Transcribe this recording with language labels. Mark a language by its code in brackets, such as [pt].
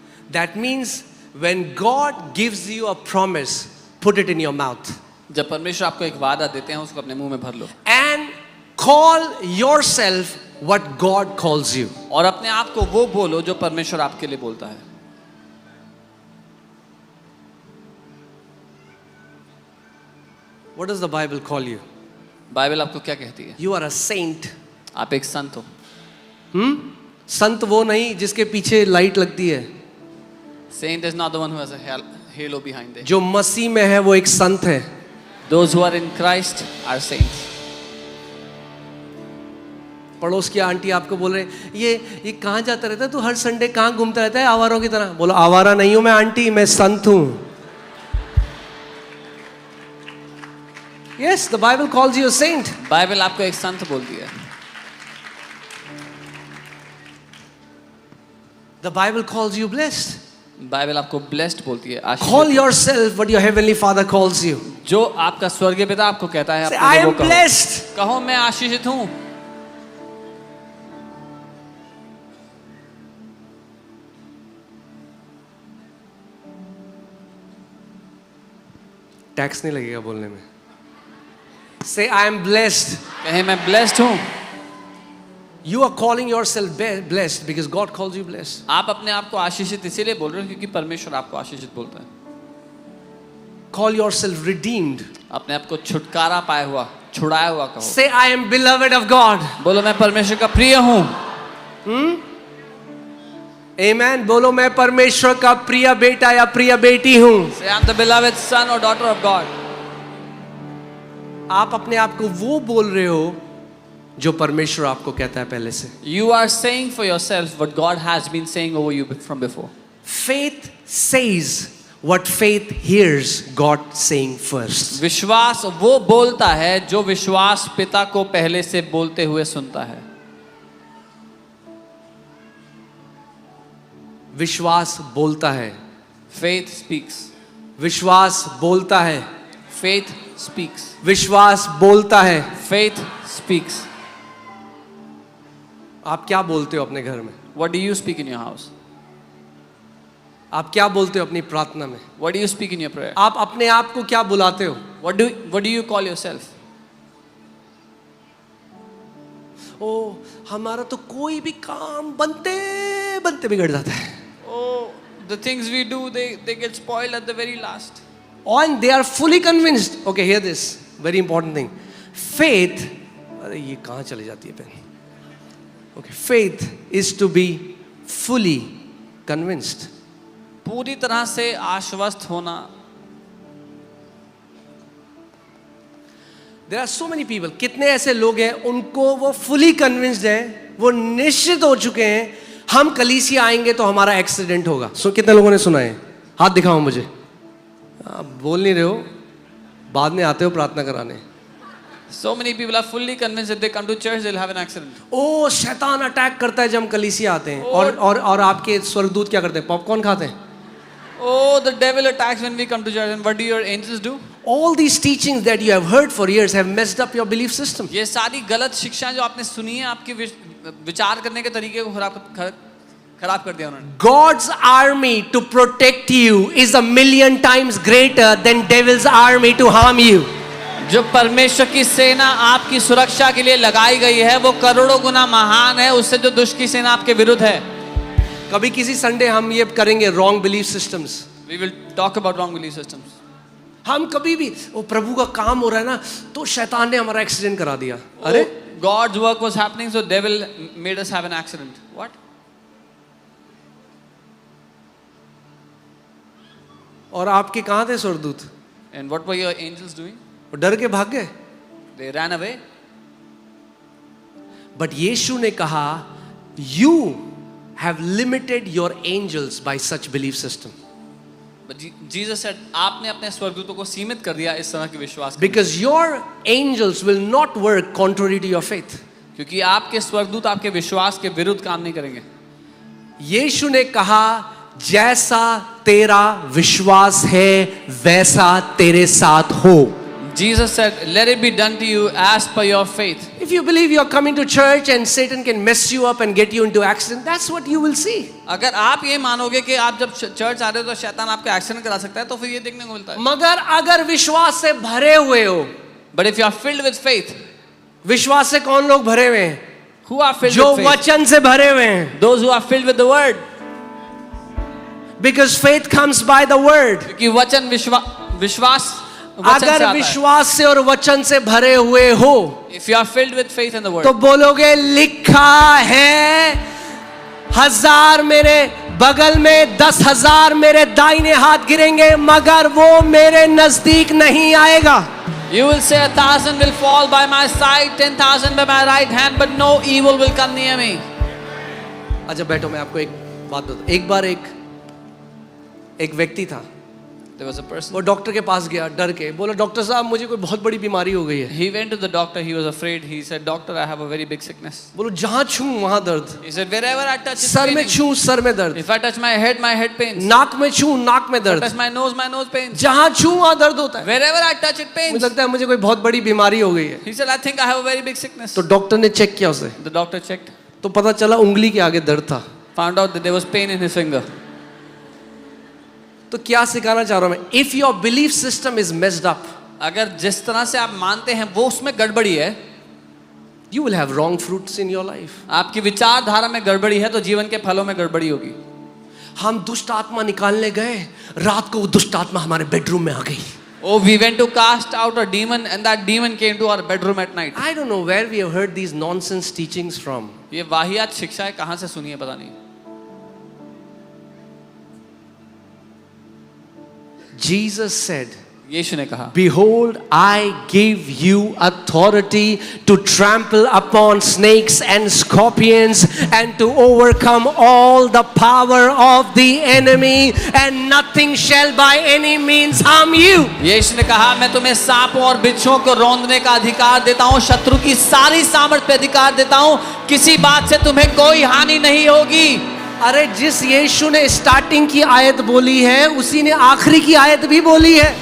[en] That means when God gives you a promise, put it in your mouth. [hi] जब परमेश्वर आपको एक वादा देते हैं उसको अपने मुंह में भर लो. [en] And call yourself what God calls you. [hi] और अपने आप को वो बोलो जो परमेश्वर आपके लिए बोलता है. [en] What does the Bible call you? [hi] Bible आपको क्या कहती है? [en] You are a saint. [hi] आप एक संत हो. संत वो नहीं जिसके पीछे लाइट लगती है. [en] Saint is not the one who has a halo behind it. [hi] जो मसीह में है वो एक संत है. [en] Those who are in Christ are saints. [hi] पड़ोस की आंटी आपको बोल रहे ये कहाँ जाता रहता है तू हर संडे कहाँ घूमता रहता है आवारों की तरह. बोलो आवारा नहीं हूं मैं आंटी, मैं संत हूं. [en] Yes, the Bible calls you a saint. [hi] Bible आपको एक संत बोलती है. [en] The Bible calls you blessed. [hi] Bible आपको ब्लेस्ड बोलती है. [en] Call yourself what your heavenly Father calls you. [hi] जो आपका स्वर्गीय पिता आपको कहता है [en] Say, [hi] अपने [en] I [hi] लिए वो [en] am [hi] कहो. [en] blessed. [hi] कहो मैं आशीषित हूँ. टैक्स नहीं लगेगा बोलने में. [en] Say I am blessed. [hi] कहे मैं ब्लेस्ड हूँ. [en] You are calling yourself blessed because God calls you blessed. [hi] आप अपने आप को आशीषित इसीलिए बोल रहे हो क्योंकि परमेश्वर आपको आशीषित बोलता है. [en] Call yourself redeemed. [hi] अपने आप को छुटकारा पाया हुआ, छुड़ाया हुआ कहो. [en] Say I am beloved of God. [hi] बोलो मैं परमेश्वर का प्रिय हूँ. [en] Amen. [hi] बोलो मैं परमेश्वर का प्रिय बेटा या प्रिय बेटी हूँ. [en] Say I'm the beloved son or daughter of God. [hi] आप अपने आप को वो बोल रहे हो जो परमेश्वर आपको कहता है पहले से. [en] You are saying for yourself what God has been saying over you from before. Faith says what faith hears God saying first. [hi] विश्वास वो बोलता है जो विश्वास पिता को पहले से बोलते हुए सुनता है. विश्वास बोलता है. [en] Faith speaks. [hi] विश्वास बोलता है. [en] Faith speaks. [hi] विश्वास बोलता है. [en] Faith speaks. [hi] आप क्या बोलते हो अपने घर में? [en] What do you speak in your house? [hi] आप क्या बोलते हो अपनी प्रार्थना में? [en] What do you speak in your prayer? [hi] आप अपने आप को क्या बुलाते हो? [en] What do you call yourself? [hi] ओ हमारा तो कोई भी काम बनते बनते बिगड़ जाता है. [en] Oh, the things we do, they get spoiled at the very last. And they are fully convinced. Okay, hear this. Very important thing. Faith. [hi] अरे ये कहाँ चली जाती है pen? [en] Okay, faith is to be fully convinced. [hi] पूरी तरह से आश्वस्त होना. [en] There are so many people. [hi] कितने ऐसे लोग हैं उनको वो [en] fully convinced [hi] है, वो निश्चित हो चुके हैं हम कलीसिया आएंगे तो हमारा एक्सीडेंट होगा. सो कितने लोगों ने सुना है? हाथ दिखाओ मुझे. आप बोल नहीं रहे हो, बाद में आते हो प्रार्थना कराने. [en] So many people are fully convinced that they come to church they'll have an accident. [hi] ओ शैतान अटैक करता है जब हम कलीसिया आते हैं. और आपके स्वर्गदूत क्या करते हैं? पॉपकॉर्न खाते हैं. [en] Oh, the devil attacks when we come to church. And what do your angels do? All these teachings that you have heard for years have messed up your belief system. [hi] ये सारी गलत शिक्षाएं जो आपने सुनी है आपके विचार करने के तरीके को खराब कर दिया उन्होंने. [en] God's army to protect you is 1,000,000 times greater than devil's army to harm you. [hi] जो परमेश्वर की सेना आपकी सुरक्षा के लिए लगाई गई है वो करोड़ों गुना महान है उससे जो दुष्ट की सेना आपके विरुद्ध है. कभी किसी संडे हम ये करेंगे [en] wrong belief systems. We will talk about wrong belief systems. [hi] हम कभी भी वो प्रभु का काम हो रहा है ना तो शैतान ने हमारा एक्सीडेंट करा दिया. अरे [en] God's work was happening, so devil made us have an accident. What? [hi] और आपके कहाँ थे स्वर्गदूत? [en] And what were your angels doing? [hi] वो डर के भाग गए. [en] They ran away. But [hi] यीशु ने कहा, [en] you have limited your angels by such belief system. But Jesus said, [hi] आपने अपने स्वर्गदूतों को सीमित कर दिया इस तरह के विश्वास के [en] Because your angels will not work contrary to your faith. [hi] क्योंकि आपके स्वर्गदूत आपके विश्वास के विरुद्ध काम नहीं करेंगे. यीशु ने कहा, जैसा तेरा विश्वास है वैसा तेरे साथ हो. [en] Jesus said, let it be done to you as per your faith. If you believe you are coming to church and Satan can mess you up and get you into accident, that's what you will see. [hi] अगर आप ये मानोगे कि आप जब church आ रहे हो तो शैतान आपको एक्सीडेंट करा सकता है, तो फिर ये देखने को मिलता है. मगर अगर विश्वास से भरे हुए हो, [en] But if you are filled with faith, [hi] विश्वास से कौन लोग भरे हुए हैं? [en] who are filled [hi] जो [en] with faith? [hi] वचन से भरे हुए हैं. [en] Those who are filled with the word. Because faith comes by the word. [hi] क्योंकि वचन विश्वास वचन से अगर आता है. विश्वास से और वचन से भरे हुए हो, [en] If you are filled with faith in the word, [hi] तो बोलोगे, लिखा है 1000 मेरे बगल में, 10,000 मेरे दाहिने हाथ गिरेंगे, मगर वो मेरे नजदीक नहीं आएगा. [en] you will say 1,000 will fall by my side, 10,000 by my right hand, but no evil will come near me. [hi] अच्छा बैठो, मैं आपको एक बात बताता. एक बार एक व्यक्ति था. [en] There was a person. [hi] वो डॉक्टर के पास गया डर के, बोला, डॉक्टर साहब मुझे कोई बहुत बड़ी बीमारी हो गई है. [en] He went to the doctor. He was afraid. He said, "Doctor, I have a very big sickness." [hi] बोलो, जहां छू वहां दर्द. [en] He said, "Wherever I touch, it's [hi] sir में [en] paining. [hi] छू सर में दर्द. [en] If I touch my head pains. [hi] नाक में छू नाक में [en] If I [hi] दर्द. [en] touch my nose pains. [hi] जहां छू वहां दर्द होता है. [en] Wherever I touch, it pains." [hi] मुझे लगता है मुझे कोई बहुत बड़ी बीमारी हो गई है. [en] He said, "I think I have a very big sickness." [hi] तो डॉक्टर ने चेक किया उसे, [en] The doctor checked, [hi] तो पता चला उंगली के आगे दर्द था. [en] found out that there was pain in his finger. [hi] तो क्या सिखाना चाह रहा हूं मैं? [en] if your belief system is messed up, [hi] अगर जिस तरह से आप मानते हैं वो उसमें गड़बड़ी है, [en] You will have wrong fruits in your life. [hi] आपकी विचारधारा में गड़बड़ी है, तो जीवन के फलों में गड़बड़ी होगी. हम दुष्ट आत्मा निकालने गए, रात को वो दुष्ट आत्मा हमारे बेडरूम में आ गई. [en] Oh, we went to cast out a demon, and that demon came to our bedroom at night. I don't know where we have heard these nonsense teachings from. [hi] ये वाहियात शिक्षाएं कहां से सुनी है पता नहीं. [en] Jesus said, [hi] यीशु ने कहा, [en] behold, I give you authority to trample upon snakes and scorpions and to overcome all the power of the enemy, and nothing shall by any means harm you. [hi] यीशु ने कहा, मैं तुम्हें सांपों और बिच्छुओं को रौंदने का अधिकार देता हूँ, शत्रु की सारी सामर्थ पे अधिकार देता हूँ, किसी बात से तुम्हें कोई हानि नहीं होगी. अरे जिस यीशु ने स्टार्टिंग की आयत बोली है, उसी ने आखिरी की आयत भी बोली है.